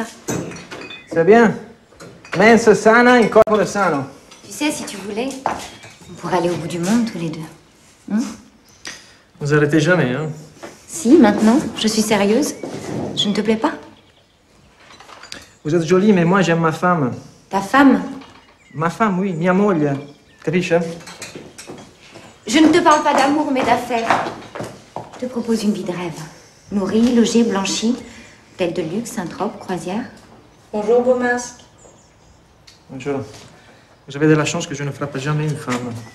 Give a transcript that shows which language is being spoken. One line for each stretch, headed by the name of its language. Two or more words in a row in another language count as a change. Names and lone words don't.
French: C'est bien.
Latin: Mens sana in corpore sano.
French: Tu sais, si tu voulais, on pourrait aller au bout du monde tous les deux. Vous arrêtez jamais, hein? Si, maintenant, je suis sérieuse. Je ne te plais pas? Vous êtes jolie, mais moi, j'aime ma femme. Ta femme? Ma femme, oui,
Italian: mia moglie. Capisce?
French: Je ne te parle pas d'amour, mais d'affaires. Je te propose une vie de rêve. Nourrie, logée, blanchie. Hôtel de luxe, Saint-Trope, croisière. Bonjour, beau masque. Bonjour. Vous avez de la chance que je ne frappe jamais une femme.